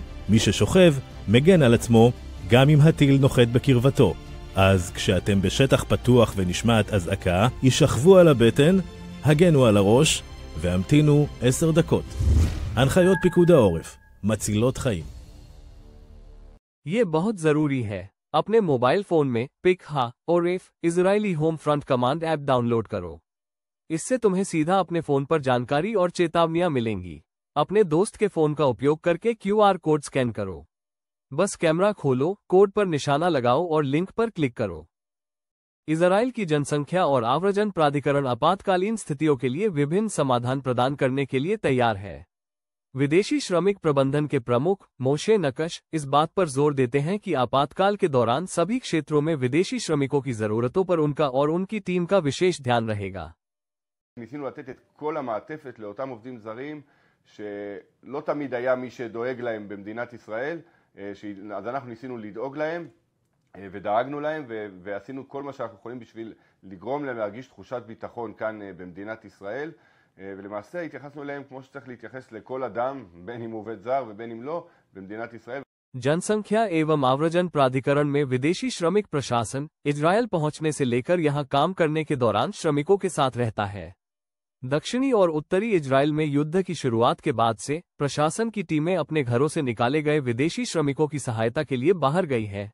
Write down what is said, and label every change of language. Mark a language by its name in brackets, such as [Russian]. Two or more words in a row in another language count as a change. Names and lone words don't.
[Hebrew] מי ששוכב, מגן על עצמו, גם אם הטיל נוחת בקרבתו. אז כשאתם בשטח פתוח ונשמעת אזעקה, יישכבו על הבטן, הגנו על הראש, והמתינו 10 דקות. הנחיות פיקוד העורף, מצילות חיים. [Hindi] ये बहुत जरूरी है। अपने मोबाइल फोन में पिकहा और एफ इजरायली होम फ्रंट कमांड ऐप डाउनलोड करो। इससे तुम्हें सीधा अपने फोन पर जानकारी और चेतावनियां मिलेंगी। अपने दोस्त के फोन का उपयोग करके [English] QR code scan [Hindi] करो। बस कैमरा खोलो, कोड पर निशाना लगाओ और लिंक पर क्लिक करो। इजराइल की जनसंख्या और आव्रजन प्राधिकरण आपातकालीन स्थितियों के लिए विभिन्न समाधान प्रदान करने के लिए तैयार है। विदेशी श्रमिक प्रबंधन के प्रमुख मोशे नकश इस बात पर जोर देते हैं कि आपातकाल के दौरान सभी क्षेत्रों में विदेशी श्रमिकों की जरूरतों पर उनका और उनकी टीम का विशेष ध्यान रहेगा। [Hebrew] ניסינו לתת את כל המעטפת לאותם עובדים זרים שלא תמיד היה מי שדואג להם במדינת ישראל, אז אנחנו ניסינו לדאוג להם ודאגנו להם ועשינו כל מה שאנחנו יכולים בשביל לגרום להם להרגיש תחושת ביטחון כאן במדינת ישראל, ולמעשה התייחסנו אליהם כמו שצריך להתייחס לכל אדם, בין אם הוא עובד זר ובין אם לא, במדינת ישראל. [Hindi] जनसंख्या एवं आव्रजन प्राधिकरण में विदेशी श्रमिक प्रशासन इजरायल पहुंचने से लेकर यहां काम करने के दौरान श्रमिकों के साथ रहता है। दक्षिणी और उत्तरी इजरायल में युद्ध की शुरुआत के बाद से प्रशासन की टीमें अपने घरों से निकाले गए विदेशी श्रमिकों की सहायता के लिए बाहर गई है।